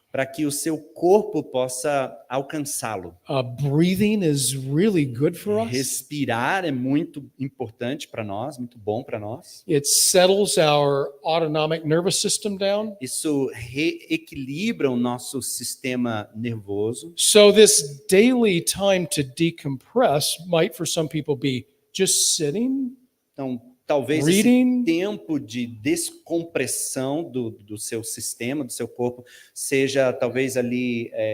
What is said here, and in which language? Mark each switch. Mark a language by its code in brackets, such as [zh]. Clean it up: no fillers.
[pt] para que o seu corpo possa alcançá-lo. [en] Breathing is really good for us. [pt] Respirar é muito importante para nós, muito bom para nós. [en] It settles our autonomic nervous system down. [pt] Isso reequilibra o nosso sistema nervoso. [en] So this daily time to decompress might for some people be just sitting, [pt] Então, talvez [en] reading, [pt] esse tempo de descompressão do seu sistema, do seu corpo, seja talvez ali,